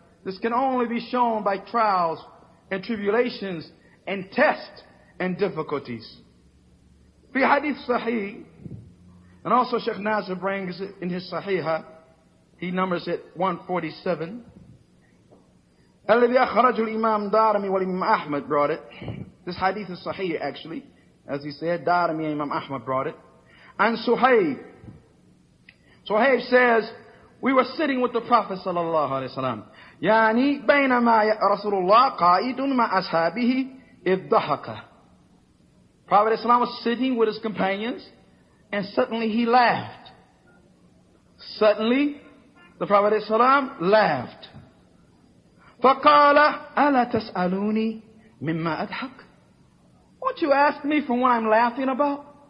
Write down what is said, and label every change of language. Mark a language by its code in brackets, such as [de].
[en] This can only be shown by trials and tribulations and tests and difficulties. [ar] Fi hadith sahih, [en] and also Sheikh Nasir brings it in his Sahihah, he numbers it 147. [ar] الذي أخرجه الإمام دارمي والإمام [en] Ahmad brought it. This hadith is sahih actually. As he said, Darimi and Imam Ahmad brought it. And Suhaib says, we were sitting with the Prophet sallallahu alaihi wasallam. [ar] يعني بينما رسول الله قائد مع أصحابه إذ ضحك. [en] Prophet ﷺ was sitting with his companions, and suddenly he laughed. Suddenly, the Prophet ﷺ laughed. [ar] فقال ألا تسألوني مما أضحك? [en] Won't you ask me from what I'm laughing about?